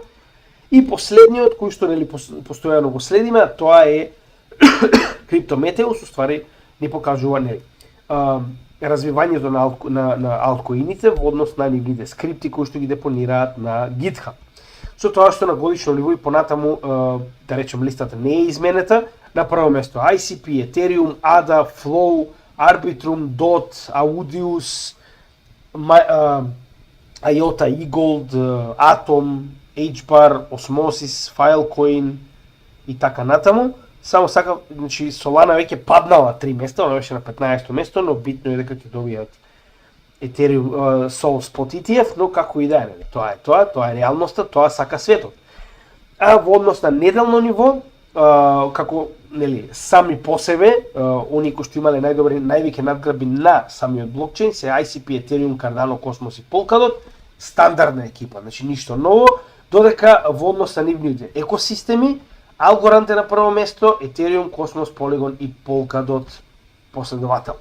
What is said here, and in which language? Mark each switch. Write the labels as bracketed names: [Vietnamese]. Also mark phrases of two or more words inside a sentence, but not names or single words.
[Macedonian] И последниот кој што постојано го следиме, тоа е Cryptometeus, уствари ни покажува развивањето на алткоините во однос на нивните скрипти кои што ги депонираат на GitHub. Со тоа што на годишно ниво и понатаму, да речем, листата не е изменета, на прво место ICP, Ethereum, ADA, Flow, Arbitrum, DOT, Audius, IOTA, eGold, Atom, HBAR, Osmosis, Filecoin и така натаму. Само сака, значи Solana веќе паднала 3 места, она беше на 15-то место, но битно е дека ќе добијат Ethereum Sol [English] Spot ETF, [Macedonian] но како и да е, тоа е реалноста, тоа сака светот. А во однос на неделно ниво, како сами по себе, они кои што имале највеќе надграби на самиот блокчейн се ICP, Ethereum, Cardano, Cosmos и Polkadot, стандардна екипа, значи ништо ново, додека во однос на нивните екосистеми Algorand е на прво место, Ethereum, Cosmos, Polygon и Polkadot последователно.